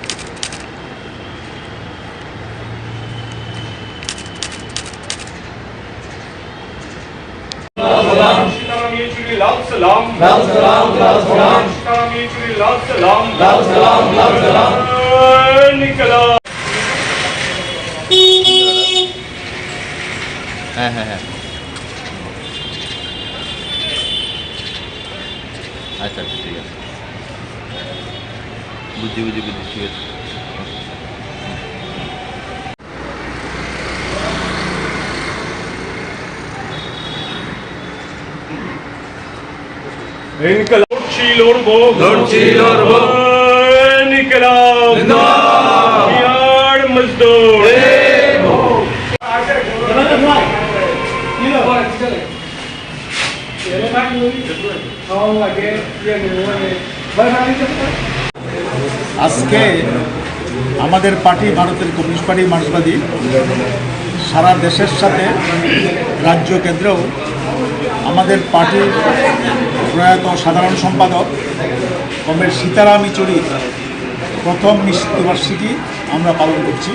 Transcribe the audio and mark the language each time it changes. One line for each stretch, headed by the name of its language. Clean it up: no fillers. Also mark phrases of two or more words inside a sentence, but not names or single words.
Hindi: लाल सलाम लाल सलाम लाल सलाम लाल सलाम लाल सलाम लाल सलाम इनकलाब।
Bangla: হ্যাঁ হ্যাঁ হ্যাঁ আচ্ছা আচ্ছা ঠিক আছে, বুঝছি বুঝছি বুঝছি, ঠিক আছে।
Hindi: इनकलाब इनकलाब यार मजदूर
Bangla: আজকে আমাদের পার্টি ভারতের কমিউনিস্ট পার্টি মার্ক্সবাদী সারা দেশের সাথে রাজ্য কেন্দ্রেও আমাদের পার্টির প্রয়াত সাধারণ সম্পাদক কমরেড সীতারাম ইচুরির প্রথম মৃত্যুবার্ষিকী আমরা পালন করছি।